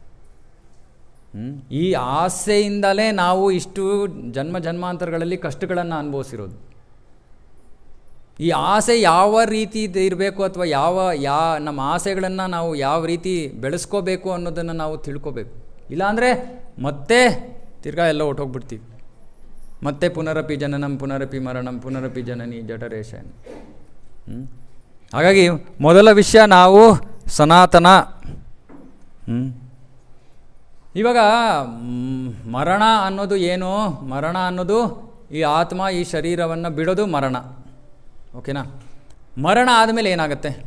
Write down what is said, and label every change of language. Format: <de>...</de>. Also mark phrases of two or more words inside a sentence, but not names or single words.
<kn>ಈ ಆಸೆಯಿಂದಲೇ ನಾವು ಇಷ್ಟು ಜನ್ಮಾಂತರಗಳಲ್ಲಿ ಕಷ್ಟಗಳನ್ನು ಅನುಭವಿಸಿರೋದು. ಈ ಆಸೆ ಯಾವ ರೀತಿ ಇರಬೇಕು ಅಥವಾ ನಮ್ಮ ಆಸೆಗಳನ್ನು ನಾವು ಯಾವ ರೀತಿ ಬೆಳೆಸ್ಕೋಬೇಕು ಅನ್ನೋದನ್ನು ನಾವು ತಿಳ್ಕೋಬೇಕು. ಇಲ್ಲಾಂದರೆ ಮತ್ತೆ ತಿರ್ಗಾ ಎಲ್ಲ ಹೊಟ್ಟೋಗ್ಬಿಡ್ತೀವಿ.</kn> <sa>ಮತ್ತೆ ಪುನರಪಿ ಜನನಂ ಪುನರಪಿ ಮರಣಂ ಪುನರಪಿ ಜನನಿ ಜಠರೇಶನ್.</sa> <kn>ಹಾಗಾಗಿ ಮೊದಲ ವಿಷಯ ನಾವು ಸನಾತನ. ಇವಾಗ ಮರಣ ಅನ್ನೋದು ಏನು? ಮರಣ ಅನ್ನೋದು ಈ ಆತ್ಮ ಈ ಶರೀರವನ್ನು ಬಿಡೋದು ಮರಣ. ಓಕೆನಾ? ಮರಣ ಆದಮೇಲೆ ಏನಾಗುತ್ತೆ?</kn>